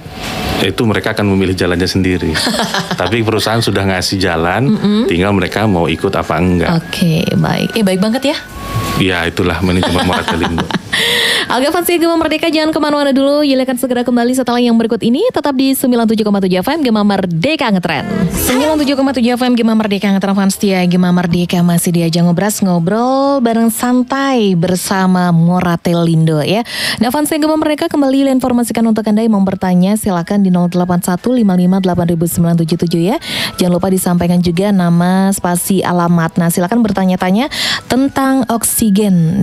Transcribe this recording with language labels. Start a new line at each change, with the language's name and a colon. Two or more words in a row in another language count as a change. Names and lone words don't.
Indonesian: Itu mereka akan memilih jalannya sendiri. Tapi perusahaan sudah ngasih jalan, tinggal mereka mau ikut apa enggak. Oke, baik. Baik banget ya. Ya itulah manajemen Moratelindo. Oke, fans Gema Merdeka jangan kemana-mana dulu. Yuli akan segera kembali setelah yang berikut ini. Tetap di 97,7 FM Gema Merdeka Ngetren. 97,7 FM Gema Merdeka Ngetren fans setia Gema Merdeka masih diajak ngobrol bareng santai bersama Moratelindo ya. Nah fans Gema Merdeka kembali informasikan untuk Anda yang mau bertanya silakan di 08155800977 ya. Jangan lupa disampaikan juga nama, spasi, alamat. Nah silakan bertanya-tanya tentang oksigen.